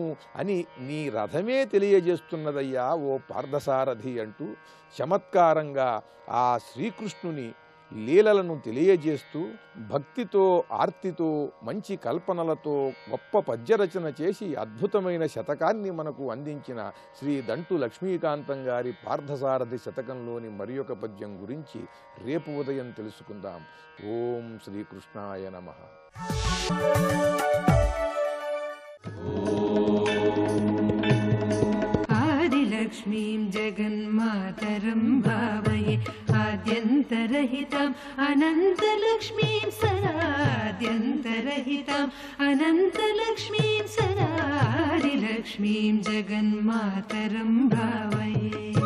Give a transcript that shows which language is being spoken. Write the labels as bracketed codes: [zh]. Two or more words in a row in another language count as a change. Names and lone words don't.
[te] అని నీ రథమే తెలియజేస్తున్నదయ్యా ఓ పార్థసారథి అంటూ చమత్కారంగా ఆ శ్రీకృష్ణుని లీలలను తెలియజేస్తూ భక్తితో ఆర్తితో మంచి కల్పనలతో గొప్ప పద్యరచన చేసి అద్భుతమైన శతకాన్ని మనకు అందించిన శ్రీ దంటు లక్ష్మీకాంతం గారి పార్థసారథి శతకంలోని మరి ఒక పద్యం గురించి రేపు ఉదయం తెలుసుకుందాం. [sa] ఓం శ్రీకృష్ణాయ నమః. आदिलक्ष्मीं जगन्मातरं भावये आद्यन्तरहिताम् अनन्तलक्ष्मीं सदाद्यन्तरहिताम् अनन्तलक्ष्मीं सदा आदिलक्ष्मीं जगन्मातरं भावये.